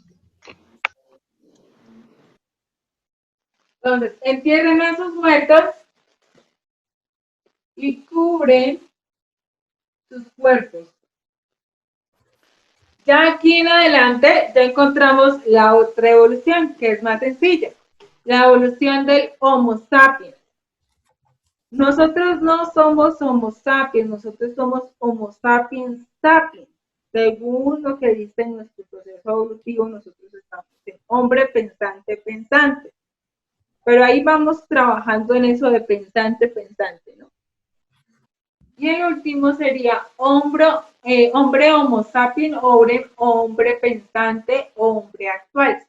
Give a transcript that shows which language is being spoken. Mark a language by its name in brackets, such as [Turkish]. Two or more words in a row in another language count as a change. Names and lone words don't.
[Spanish] Entonces, entierran a sus muertos y cubren sus cuerpos. Ya aquí en adelante ya encontramos la otra evolución, que es más sencilla. La evolución del Homo sapiens. Nosotros no somos Homo sapiens, nosotros somos Homo sapiens sapiens. Según lo que dice nuestro proceso evolutivo, nosotros estamos en hombre pensante, pensante. Pero ahí vamos trabajando en eso de pensante, pensante, ¿no? Y el último sería hombre homo sapiens, hombre pensante, hombre actual.